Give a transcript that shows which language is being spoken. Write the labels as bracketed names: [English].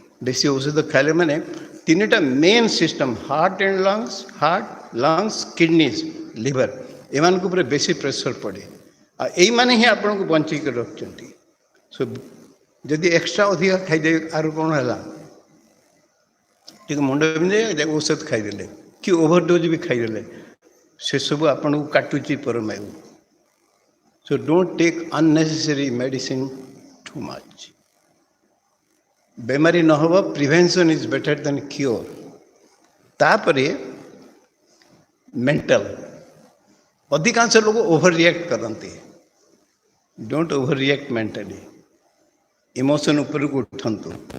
[Odia] ବେଶୀ ଔଷଧ ଖାଇଲେ ମାନେ ତିନିଟା main system heart and ଲଙ୍ଗସ୍ କିଡ଼ନିଜ୍ liver ଏମାନଙ୍କ ଉପରେ ବେଶୀ ପ୍ରେସର ପଡ଼େ। ଆଉ ଏଇମାନେ ହିଁ ଆପଣଙ୍କୁ ବଞ୍ଚେଇକି ରଖୁଛନ୍ତି। ସୋ ଯଦି ଏକ୍ସଟ୍ରା ଅଧିକା ଖାଇଦେବେ ଆରୁ କ'ଣ ହେଲା, ଟିକେ ମୁଣ୍ଡ ବିନ୍ଧେ ଔଷଧ ଖାଇଦେଲେ କି ଓଭରଡୋଜ୍ ବି ଖାଇଦେଲେ, ସେସବୁ ଆପଣଙ୍କୁ କାଟୁଛି ପରମାୟୁ। [English] So don't take unnecessary medicine too much. [Odia] ବେମାରୀ ନ ହେବ [English] Prevention is better than cure. [Odia] ତାପରେ ମେଣ୍ଟାଲ, ଅଧିକାଂଶ ଲୋକ ଓଭର ରିଆକ୍ଟ କରନ୍ତି। [English] Don't overreact mentally. [Odia] Emotion ଉପରକୁ ଉଠନ୍ତୁ।